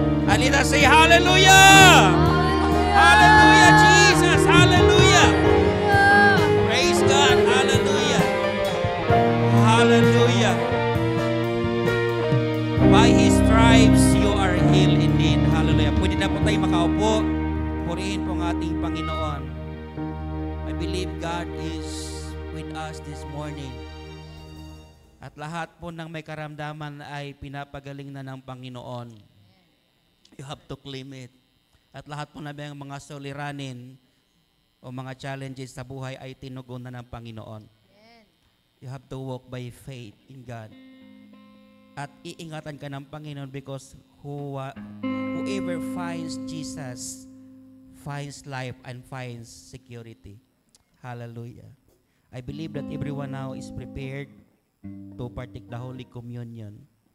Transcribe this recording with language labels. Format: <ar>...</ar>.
<en>And let us say hallelujah. Hallelujah, Jesus. Hallelujah. Praise God. Hallelujah. Hallelujah. By His stripes, you are healed indeed.</en> <tl>Hallelujah. Pwede na po tayo makaupo. Purihin po ang ating Panginoon.</tl> <en>I believe God is with us this morning.</en> <tl>At lahat po ng may karamdaman ay pinapagaling na ng Panginoon.</tl> <en>You have to claim it.</en> <tl>At lahat po na mga suliranin o mga challenges sa buhay ay tinugon na ng Panginoon.</tl> <en>You have to walk by faith in God.</en> <tl>At iingatan ka ng Panginoon</tl> <en>because whoever finds Jesus finds life and finds security. Hallelujah. I believe that everyone now is prepared to partake the Holy Communion.</en>